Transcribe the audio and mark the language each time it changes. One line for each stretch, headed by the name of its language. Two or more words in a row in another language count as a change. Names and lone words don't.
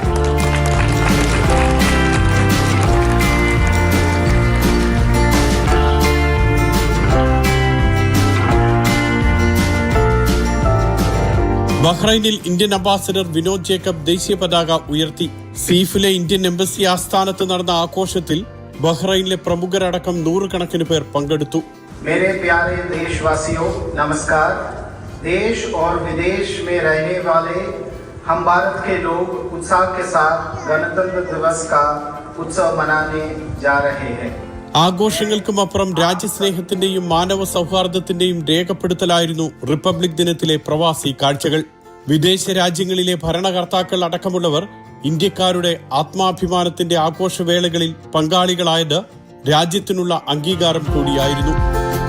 Malayalam: ബഹ്റൈനിൽ ഇന്ത്യൻ അംബാസിഡർ വിനോദ് ജേക്കബ് ദേശീയ പതാക ഉയർത്തി. സീഫിലെ ഇന്ത്യൻ എംബസി ആസ്ഥാനത്ത് നടന്ന ആഘോഷത്തിൽ ബഹ്റൈനിലെ പ്രമുഖരടക്കം നൂറുകണക്കിന് പേർ പങ്കെടുത്തു.
Hindi: मेरे प्यारे देशवासियों नमस्कार. देश और विदेश में रहने वाले हम भारत के लोग उत्साह के साथ गणतंत्र दिवस का उत्सव मनाने जा रहे हैं.
Malayalam: ആഘോഷങ്ങൾക്കും അപ്പുറം രാജ്യസ്നേഹത്തിന്റെയും മാനവ സൗഹാർദ്ദത്തിന്റെയും രേഖപ്പെടുത്തലായിരുന്നു റിപ്പബ്ലിക് ദിനത്തിലെ പ്രവാസി കാഴ്ചകൾ. വിദേശ രാജ്യങ്ങളിലെ ഭരണകർത്താക്കൾ അടക്കമുള്ളവർ ഇന്ത്യക്കാരുടെ ആത്മാഭിമാനത്തിന്റെ ആഘോഷവേളകളിൽ പങ്കാളികളായത് രാജ്യത്തിനുള്ള അംഗീകാരം കൂടിയായിരുന്നു.